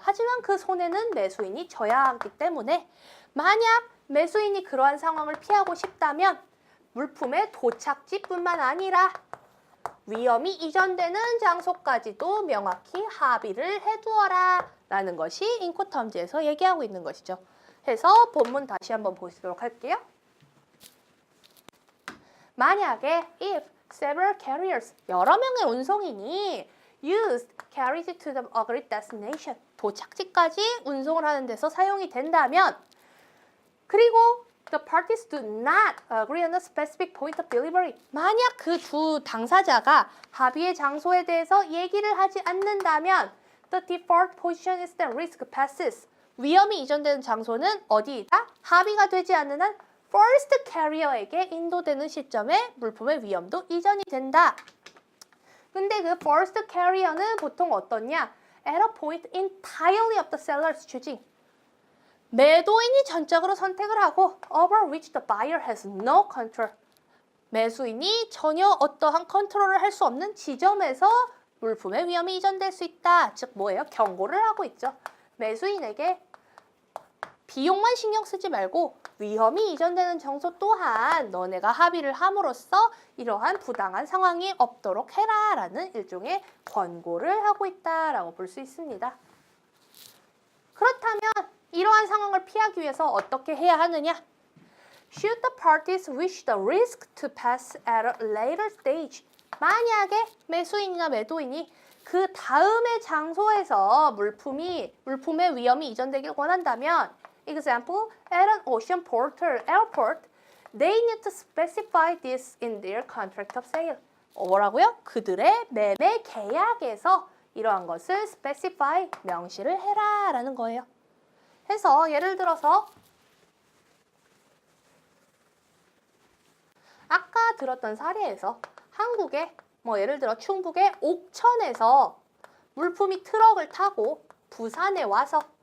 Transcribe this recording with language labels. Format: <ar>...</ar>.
<ko>하지만 그 손해는 매수인이 져야 하기 때문에 만약 매수인이 그러한 상황을 피하고 싶다면 물품의 도착지뿐만 아니라 위험이 이전되는 장소까지도 명확히 합의를 해두어라 라는 것이 인코텀즈에서 얘기하고 있는 것이죠. 해서 본문 다시 한번 보시도록 할게요. 만약에</ko> <en>if several carriers,</en> <ko>여러 명의 운송인이</ko> <en>used carried to the agreed destination,</en> <ko>도착지까지 운송을 하는 데서 사용이 된다면 그리고</ko> <en>the parties do not agree on a specific point of delivery,</en> <ko>만약 그 두 당사자가 합의의 장소에 대해서 얘기를 하지 않는다면</ko> <en>the default position is that risk passes,</en> <ko>위험이 이전되는 장소는 어디이다? 합의가 되지 않는 한 first carrier에게 인도되는 시점에 물품의 위험도 이전이 된다. 근데 그 first carrier는 보통 어떠냐?</ko> <en>At a point entirely of the seller's choosing.</en> <ko>매도인이 전적으로 선택을 하고</ko> <en>over which the buyer has no control.</en> <ko>매수인이 전혀 어떠한 컨트롤을 할 수 없는 지점에서 물품의 위험이 이전될 수 있다. 즉 뭐예요? 경고를 하고 있죠. 매수인에게 비용만 신경 쓰지 말고 위험이 이전되는 장소 또한 너네가 합의를 함으로써 이러한 부당한 상황이 없도록 해라 라는 일종의 권고를 하고 있다라고 볼 수 있습니다. 그렇다면 이러한 상황을 피하기 위해서 어떻게 해야 하느냐?</ko> <en>Should the parties wish the risk to pass at a later stage,</en> <ko>만약에 매수인이나 매도인이 그 다음의 장소에서 물품의 위험이 이전되길 원한다면</ko> <en>example, at an ocean port or airport, they need to specify this in their contract of sale.</en> <ko>뭐라고요? 그들의 매매 계약에서 이러한 것을 specify, 명시를 해라 라는 거예요. 해서 예를 들어서 아까 들었던 사례에서 한국의 예를 들어 충북의 옥천에서 물품이 트럭을 타고 부산에 와서</ko>